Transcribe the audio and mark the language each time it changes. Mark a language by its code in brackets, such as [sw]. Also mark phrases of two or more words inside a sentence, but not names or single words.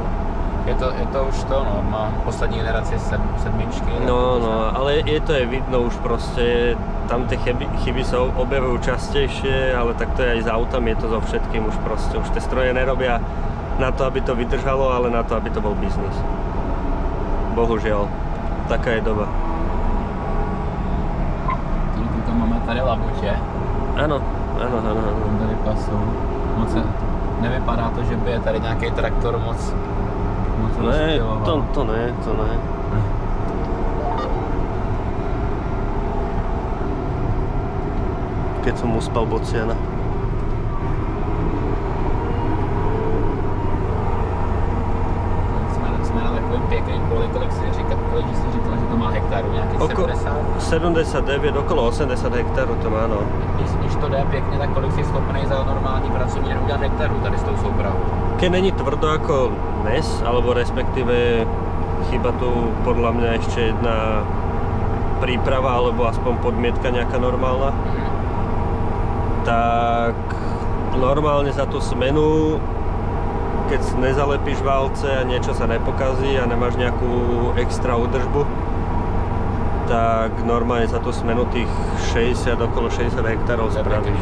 [cs] Je to už to, no, má poslední generaci sedmičky. [sk] No, ale je to vidno už proste, tam tie chyby sa objavujú častejšie, ale tak to je aj s autami, je to so všetkým už proste. Už tie stroje nerobia na to, aby to vydržalo, ale na to, aby to bol biznis. Bohužiaľ, taká je doba. [cs] Tuto máme tady labutě. [sk] Áno. [cs] Tady pasou. Moc nevypadá to, že by je tady nějaký traktor moc Ne, to ne. [sk] Keď som uspal bociana. [cs] Jsme na takovém pěkném poli, kolik jsi říkal, že to má hektarů, nějaký 70? [sk] 79, okolo 80 hektárů to má, no. [cs] Když to jde pěkně, tak kolik jsi schopný za normální pracovní den udělat hektarů tady s tou soupravou? [sk] Keď není tvrdo ako dnes, alebo respektíve chyba tu podľa mňa ešte jedna príprava, alebo aspoň podmietka nejaká normálna, tak normálne za tú smenu, keď nezalepíš válce a niečo sa nepokazí a nemáš nejakú extra údržbu, tak normálne za tú smenu tých 60, okolo 60 hektárov spravíš.